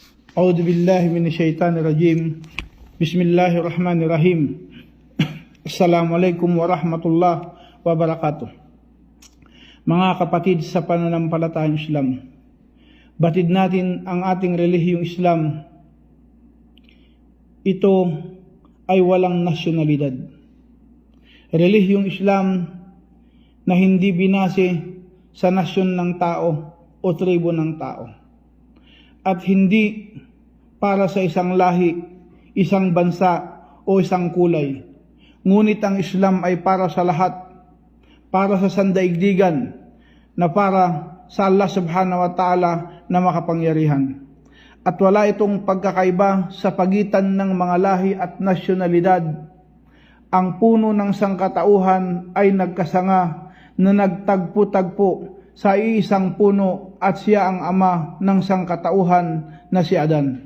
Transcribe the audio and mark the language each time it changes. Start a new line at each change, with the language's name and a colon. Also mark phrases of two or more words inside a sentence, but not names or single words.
Arabic: أعوذ بالله من الشيطان الرجيم. بسم الله الرحمن الرحيم. السلام عليكم ورحمة الله وبركاته.
Filipino: Mga kapatid sa pananampalatayang Islam, batid natin ang ating relihiyong Islam. Ito ay walang nasyonalidad. Relihiyong Islam na hindi binase sa nasyon ng tao o tribo ng tao. At hindi para sa isang lahi, isang bansa o isang kulay. Ngunit ang Islam ay para sa lahat, para sa sandaigdigan, na para sa Allah
Arabic: سبحانه وتعالى
Filipino: na makapangyarihan. At wala itong pagkakaiba sa pagitan ng mga lahi at nasyonalidad. Ang puno ng sangkatauhan ay nagkasanga na nagtagpo-tagpo sa iisang puno at siya ang ama ng sangkatauhan na si Adan.